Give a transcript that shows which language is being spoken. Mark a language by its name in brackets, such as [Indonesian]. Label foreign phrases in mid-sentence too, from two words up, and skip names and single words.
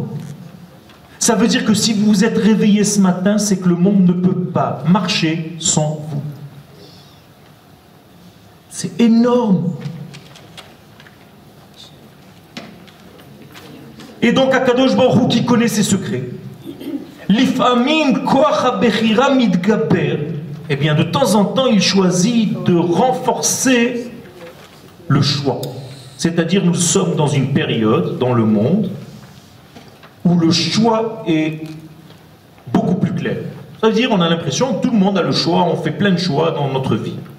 [French] Ça veut dire que si vous vous êtes réveillé ce matin, c'est que le monde ne peut pas marcher sans vous. C'est énorme. Et donc [Hebrew] הקדוש ברוך הוא [French] qui connaît ses secrets, [Hebrew] לפעמים כוח הבחירה מתגבר, [French] eh bien de temps en temps il choisit de renforcer le choix. C'est-à-dire nous sommes dans une période dans le monde où le choix est beaucoup plus clair. Ça veut dire on a l'impression que tout le monde a le choix, on fait plein de choix dans notre vie.